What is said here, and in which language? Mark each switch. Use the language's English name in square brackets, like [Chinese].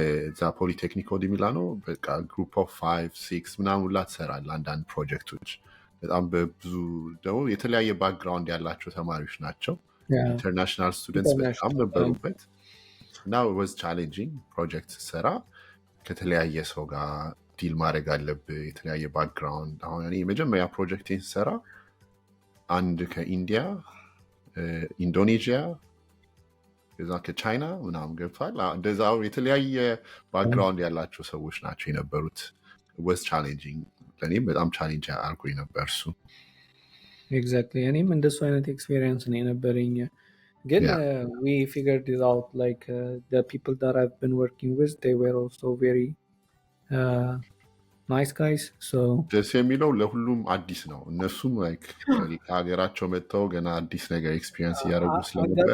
[Amharic] እዛ ፖሊቴክኒኮ ዲ ሚላኖ በቃ ግሩፕ ኦፍ 5-6 ምናምን ሁላ ትሰራለህ አንዳንድ ፕሮጀክቶች። በጣም በብዙ ደግሞ የተለያየ ባክግራውንድ ያላቸው ተማሪዎች ናቸው። ኢንተርናሽናል ስቱደንትስ በጣም ነበሩበት እና ወዝ ቻሌንጂንግ ፕሮጀክት ሰራ ከተለያየ ሰው ጋር ዲል ማድረግ አለብህ፣ የተለያየ ባክግራውንድ። አሁን እኔ የመጀመሪያ ፕሮጀክቴን ሰራ አንድ ከኢንዲያ፣ ኢንዶኔዥያ፣ ከዛ ከቻይና ምናምን ገብቷል። እንደዛው የተለያየ ባክግራውንድ ያላቸው ሰዎች ናቸው የነበሩት። ወዝ ቻሌንጂንግ፣ ለእኔም በጣም ቻሌንጅ አድርጎኝ ነበር እሱ። ኤግዛክትሊ፣ እኔም እንደሱ አይነት ኤክስፔሪየንስ ነው የነበረኝ። ግን [English] we figured it out, like the people that I've been working with, they were also very nice guys. So [Amharic] ደስ የሚለው ለሁሉም አዲስ ነው። እነሱም ላይክ ከሀገራቸው መጥተው ገና አዲስ ነገር ኤክስፒሪየንስ እያደረጉ ስለነበር